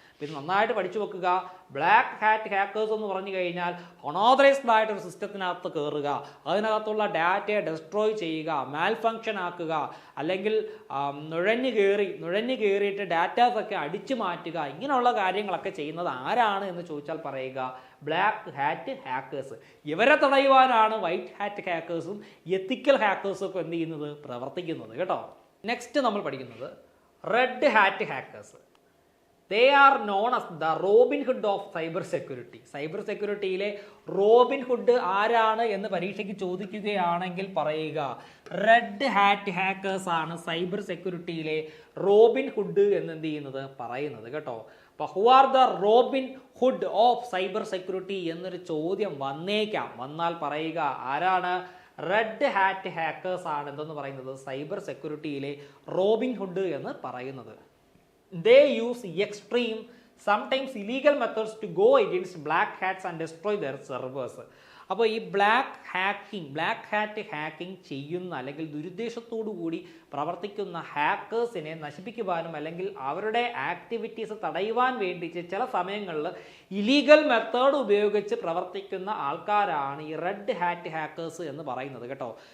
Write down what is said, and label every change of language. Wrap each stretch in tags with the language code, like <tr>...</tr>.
<ml>ഇത് നന്നായിട്ട് പഠിച്ചു വെക്കുക. ബ്ലാക്ക് ഹാറ്റ് ഹാക്കേഴ്സ് എന്ന് പറഞ്ഞു കഴിഞ്ഞാൽ അൺഓതറൈസ്ഡ് ആയിട്ടൊരു സിസ്റ്റത്തിനകത്ത് കയറുക, അതിനകത്തുള്ള ഡാറ്റയെ ഡെസ്ട്രോയ് ചെയ്യുക, മാൽ ഫങ്ഷൻ ആക്കുക, അല്ലെങ്കിൽ നുഴഞ്ഞു കയറിയിട്ട് ഡാറ്റാസ് ഒക്കെ അടിച്ചു മാറ്റുക, ഇങ്ങനെയുള്ള കാര്യങ്ങളൊക്കെ ചെയ്യുന്നത് ആരാണ് എന്ന് ചോദിച്ചാൽ പറയുക ബ്ലാക്ക് ഹാറ്റ് ഹാക്കേഴ്സ്. ഇവരെ തടയുവാനാണ് വൈറ്റ് ഹാറ്റ് ഹാക്കേഴ്സും എത്തിക്കൽ ഹാക്കേഴ്സും ഒക്കെ എന്ത് ചെയ്യുന്നത്, പ്രവർത്തിക്കുന്നത് കേട്ടോ. നെക്സ്റ്റ് നമ്മൾ പഠിക്കുന്നത് red hat hackers.</ml> <en>They are known as the Robin Hood of cyber security.</en> <ml>Cyber സെക്യൂരിറ്റിയിലെ Robin hood ആരാണ് എന്ന് പരീക്ഷയ്ക്ക് ചോദിക്കുകയാണെങ്കിൽ പറയുക റെഡ് ഹാറ്റ് ഹാക്കേഴ്സ് ആണ് സൈബർ സെക്യൂരിറ്റിയിലെ റോബിൻ ഹുഡ് എന്ന് എന്ത് ചെയ്യുന്നത് പറയുന്നത് കേട്ടോ. അപ്പോൾ</ml> <en>who are the Robin Hood of cyber security</en> <ml>എന്നൊരു ചോദ്യം വന്നാൽ പറയുക ആരാണ്, റെഡ് ഹാറ്റ് ഹാക്കേഴ്സ് ആണ് എന്തെന്ന് പറയുന്നത് സൈബർ സെക്യൂരിറ്റിയിലെ റോബിൻ ഹുഡ് എന്ന് പറയുന്നത്.</ml> <en>They use extreme, sometimes illegal methods to go against black hats and destroy their servers.</en> <ml>അപ്പോൾ ഈ ബ്ലാക്ക് ഹാറ്റ് ഹാക്കിംഗ് ചെയ്യുന്ന അല്ലെങ്കിൽ ദുരുദ്ദേശത്തോടു കൂടി പ്രവർത്തിക്കുന്ന ഹാക്കേഴ്സിനെ നശിപ്പിക്കുവാനും അല്ലെങ്കിൽ അവരുടെ ആക്ടിവിറ്റീസ് തടയുവാൻ വേണ്ടിയിട്ട് ചില സമയങ്ങളിൽ ഇലീഗൽ മെത്തേഡ് ഉപയോഗിച്ച് പ്രവർത്തിക്കുന്ന ആൾക്കാരാണ് ഈ റെഡ് ഹാറ്റ് ഹാക്കേഴ്സ് എന്ന് പറയുന്നത് കേട്ടോ.</ml>